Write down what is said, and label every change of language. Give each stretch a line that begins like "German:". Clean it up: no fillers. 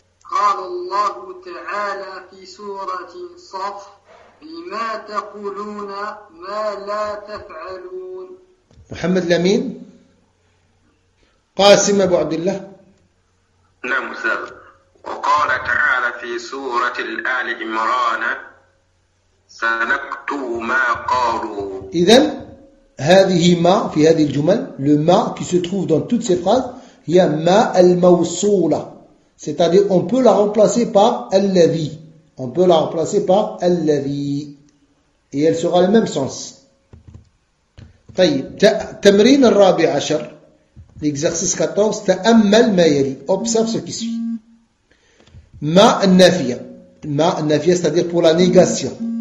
Arabic: قال الله تعالى في سورة صف بما تقولون ما لا تفعلون محمد لمين قاسم أبو عبد الله نعم أستاذ وقال تعالى في سورة آل عمران سنكتب ما قالوا إذن هذه ما في هذه الجمل
French: le ما qui se trouve dans toutes ces phrases
Arabic: هي ما الموصولة
French: C'est-à-dire, on peut la remplacer par الذي. On peut la remplacer par الذي. Et elle sera le même sens.
Arabic: طيب, تمرين الرابع عشر.
French: L'exercice 14,
Arabic: تأمل ما يلي.
French: Observe ce qui suit.
Arabic: ما النافية. ما النافية,
French: c'est-à-dire pour la négation.